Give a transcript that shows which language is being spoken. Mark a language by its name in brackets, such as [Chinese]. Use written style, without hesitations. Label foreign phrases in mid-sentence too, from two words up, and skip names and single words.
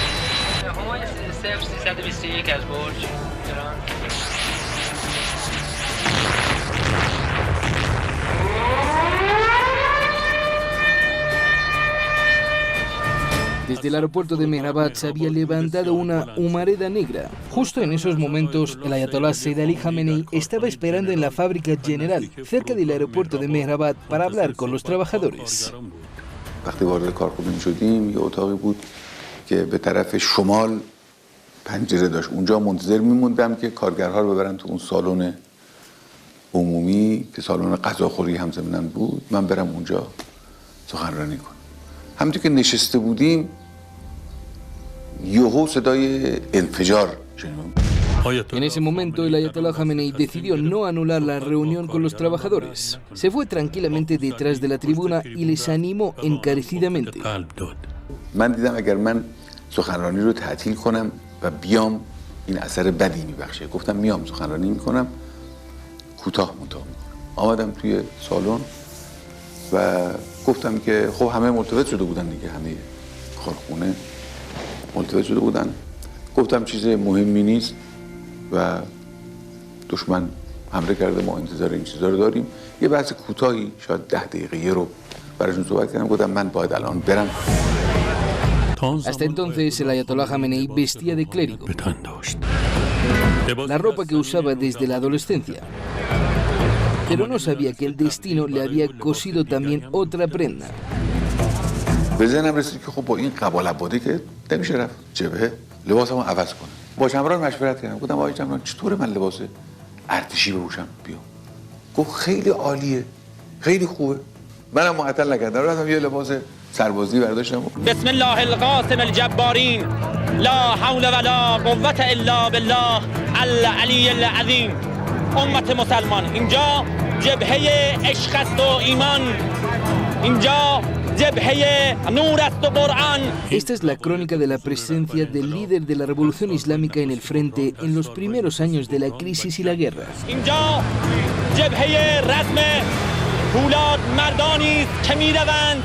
[Spanish] Desde el aeropuerto de Mehrabad se había levantado una humareda negra. Justo en esos momentos, el ayatolá Said Ali Khamenei estaba esperando en la fábrica General, cerca del aeropuerto de Mehrabad, para hablar con los trabajadores. [Persian] وقتی وارد کارخونه شدیم یه اتاقی بود که به طرف شمال پنجره داشت. اونجا منتظر میموندم که کارگرها رو ببرن تو اون سالن عمومی که سالن غذاخوری هم ضمناً بود. من برم اونجا سخنرانی کنم. همونطور که نشسته بودیم یهو صدای انفجار شنیدم. [Spanish] En ese momento, el ayatolá Khamenei decidió no anular la reunión con los trabajadores. Se fue tranquilamente detrás de la tribuna y les animó encarecidamente. [Persian] من دیدم اگر من سخنرانی رو تعطیل کنم و بیام این اثر بدی میبخشه. گفتم میام سخنرانی میکنم، کوتاه میکنم. آمدم توی سالن و گفتم که خب همه ملتفت شده بودن دیگه، همه کارخونه ملتفت شده بودن. گفتم چیز مهمی نیست و دشمن حمله کرده، ما انتظار این چیزا رو داریم. یه بحث کوتاهی شاید 10 دقیقه رو براشون صحبت کردم. گفتم من باید الان برم. [Spanish] Hasta entonces, el ayatolá Khamenei vestía de clérigo, la ropa que usaba desde la adolescencia. Pero no sabía que el destino le había cosido también otra prenda. [Persian] به ذهنم رسید که خب با این قبال عبادی که نمیشه رفت جبهه، لباسمو عوض کنم. با شمران مشورت کردم. گفتم آقای شمران چطوره من لباس ارتشی بپوشم بیام؟ گفت خیلی عالیه، خیلی خوبه. منم معطل نکردم، رفتم یه لباس سربازی برداشتم. [Arabic] بسم الله القاسم الجبارین لا حول ولا قوة الا بالله العلی العظیم. [Persian] امت مسلمان، اینجا جبهه عشق است و ایمان، اینجا جبهه نور است و قرآن. [Spanish] Esta es la crónica de la presencia del líder de la revolución islámica en el frente en los primeros años de la crisis y la guerra. [Persian] اینجا جبهه رزم فولاد مردانی است که میروند.